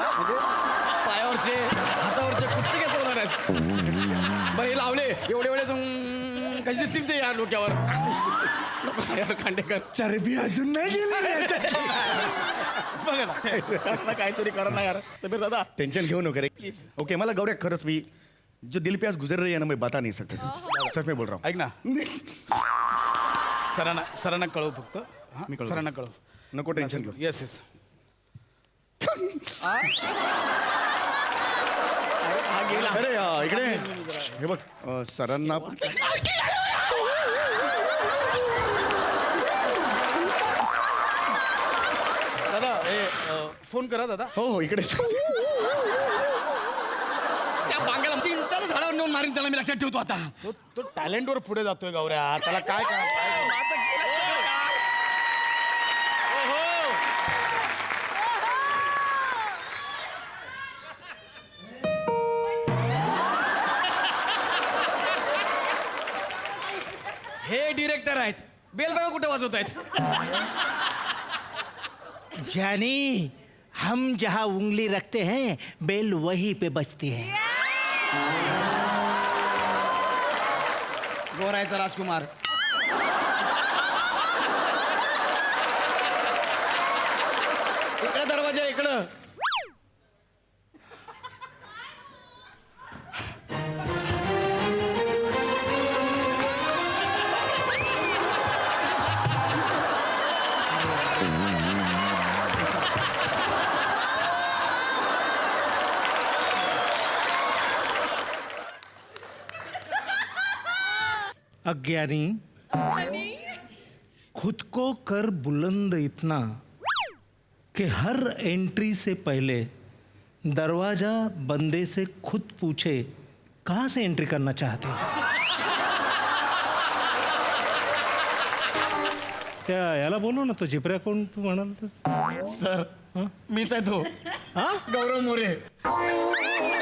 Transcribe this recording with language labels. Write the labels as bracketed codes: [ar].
[mr] म्हणजे पायावरचे हातावरचे कुठचे केस लावणार आहेस? बरं हे लावले एवढे कशी दिसतील ते यार डोक्यावर नको यार खांडेकर चरबी अजून नाही गेली बघा ना कर ना काहीतरी करा ना यार समीर दादा टेंशन घेऊ नको रे ओके मला गौऱ्या खरंच मी [hi] जो दिल पे आज गुजर रही है ना मैं बता नहीं सकता सच में बोल रहा हूँ [mr] ऐक ना सरांना कळव फक्त हा? मी कळवतो. सरांना कळव नको टेन्शन घेऊ [en] yes yes [mr] हा गेला अरे इकडे हे बघ सरांना दादा फोन करा दादा हो इकडे त्या बांग्याला चिंचाचं झाडावर नेऊन मारीन त्याला मी लक्षात ठेवतो आता तो टॅलेंटवर पुढे जातोय गौऱ्या त्याला काय हे डिरेक्टर आहेत बेल बघा कुठे वाजवत आहेत [hi] जानी हम जहाँ उंगली रखते हैं बेल वहीं पे बजती है [mr] गोरायचा राजकुमार इकडे दरवाजा इकडं [hi] अज्ञानी खुद को कर बुलंद इतना कि हर एंट्री से पहले दरवाजा बंदे से खुद पूछे कहाँ से एंट्री करना चाहते हो? [mr] त्या याला बोलू ना तो जिपऱ्या कोण तू म्हणाल सर मीच आहे तो गौरव मोरे